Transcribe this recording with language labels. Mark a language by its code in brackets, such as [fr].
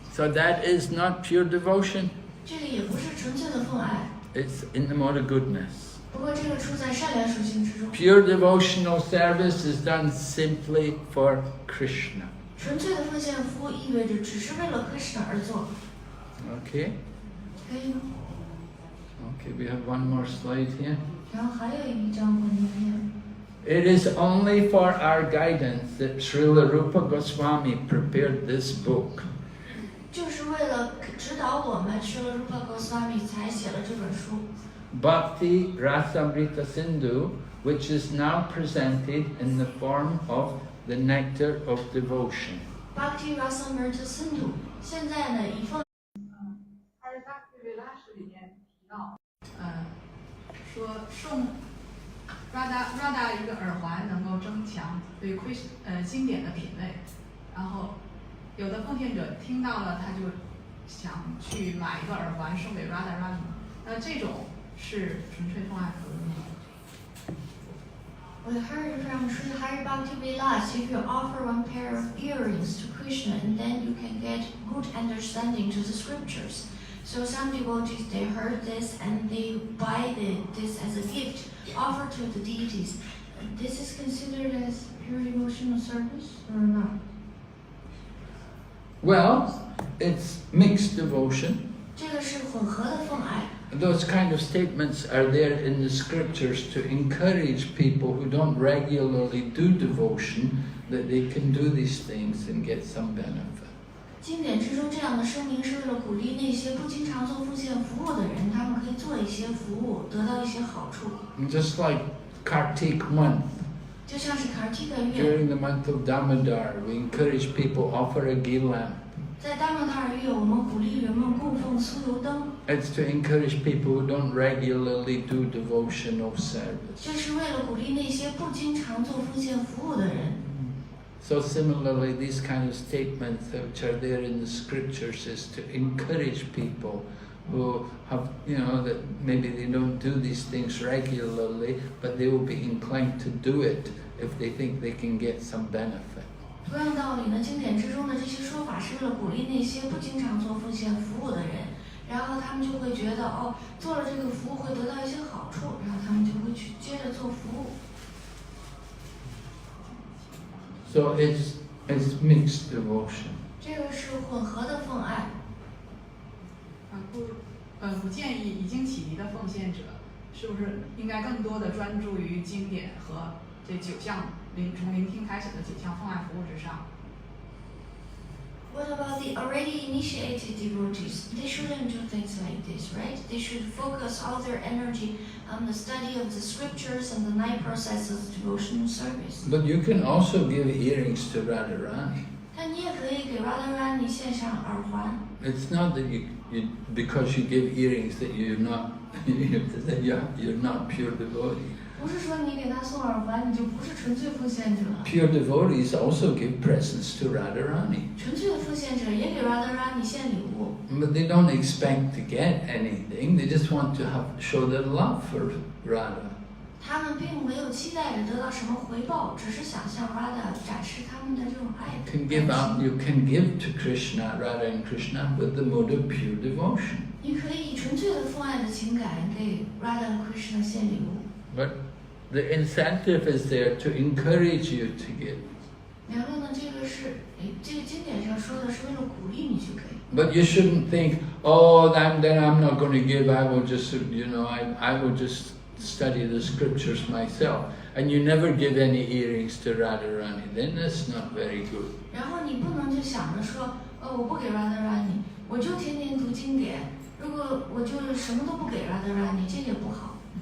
[en] So that is not pure devotion. [zh] 这个也不是纯粹的奉爱， [en] It's in the mode of goodness. [zh] 不过这个出在善良属性之中。 [en] Pure devotional service is done simply for Krishna. [zh] 纯粹的奉献服务意味着只是为了 Krishna 而做， [en] Okay? [zh] 可以吗？ [en] Okay, we have one more slide here. [zh] 然后还有一张我念念。 [en] It is only for our guidance that Srila Rupa Goswami prepared this book. [zh] 就是为了指导我们，Srila Rupa Goswami 才写了这本书。 [en] Bhakti Rasamrita Sindhu, which is now presented in the form of the nectar of devotion. [zh] Bhakti Rasamrita Sindhu 现在呢已放。他是Bhakti Vilash里面提到，说 Radha 一个耳环能够增强对经典的品味，然后有的奉献者听到了，他就想去买一个耳环送给 Radharani， 那这种是纯粹奉爱佛的那种。 [en] We heard from Sri Hari Bhakti Vilas, if you offer one pair of earrings to Krishna, and then you can get good understanding to the scriptures. So some devotees, they heard this and they buy this as a gift, offer to the deities. This is considered as pure devotional service or not? Well, it's mixed devotion. [zh] 这个是混合的奉爱。 [en] Those kind of statements are there in the scriptures to encourage people who don't regularly do devotion that they can do these things and get some benefit. [zh] 经典之中这样的声明是为了鼓励那些不经常做奉献服务的人，他们可以做一些服务，得到一些好处。 [en] Just like Kartik month. [zh] 就像是 Kartika 月。 [en] During the month of Damodar, we encourage people offer a ghee lamp. [zh] 在大曼达尔月，我们鼓励人们供奉酥油灯。 [en] It's to encourage people who don't regularly do devotional service. [zh] 这是为了鼓励那些不经常做奉献服务的人。 [en] So similarly, these kind of statements which are there in the scriptures is to encourage people who have, that maybe they don't do these things regularly, but they will be inclined to do it if they think they can get some benefit. [zh] 同样道理呢，经典之中的这些说法是为了鼓励那些不经常做奉献服务的人，然后他们就会觉得做了这个服务会得到一些好处，然后他们就会去接着做服务。 [en] So it's mixed devotion. [zh] 这个是混合的奉爱。不建议已经启迪的奉献者，是不是应该更多的专注于经典和这9项从聆听开始的9项奉爱服务之上？ [en] What about the already initiated devotees? They shouldn't do things like this, right? They should focus all their energy on the study of the scriptures and the 9 processes of devotional service. But you can also give earrings to Radharani. [zh] 但你也可以给 Radharani 献上耳环。 [en] It's not that you because you give earrings that you're not you're not pure devotee. [zh] 不是说你给他送耳环，你就不是纯粹奉献者。 [en] Pure devotees also give presents to Radharani. [zh] 纯粹的奉献者也给 Radharani 献礼物。 [en] But they don't expect to get anything. They just want to show their love for Radha. [zh] 他们并没有期待着得到什么回报，只是想向 Radha 展示他们的这种爱。 [en] You can give to Krishna, Radha and Krishna with the mode of pure devotion. [zh] 你可以以纯粹的奉爱的情感给 Radha 和 Krishna 献礼物。 [en] But the incentive is there to encourage you to give. [zh] 然后呢，这个经典上说的是为了鼓励你去给。 [en] But you shouldn't think, then I'm not going to give. I will just, I will just study the scriptures myself. And you never give any earrings to Radharani. Then that's not very good. [zh] 然后你不能就想着说，我不给 Radharani， 我就天天读经典。如果我就什么都不给 Radharani， 这也不好。